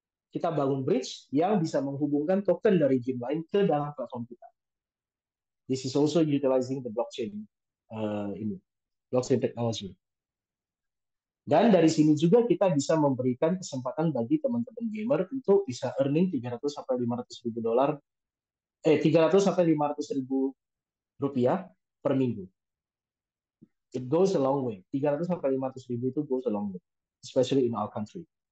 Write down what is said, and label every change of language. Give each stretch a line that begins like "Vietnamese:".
Indonesian: Kita bangun bridge yang bisa menghubungkan token dari game lain ke dalam platform kita.
English: This is also utilizing the blockchain technology.
Indonesian: Dan dari sini juga kita bisa memberikan kesempatan bagi teman-teman gamer untuk bisa earning 300 sampai 500 ribu dolar 300 sampai 500 ribu rupiah per minggu.
English: It goes a long way. 300
Indonesian: sampai 500 ribu itu
English: goes a long way, especially in our country.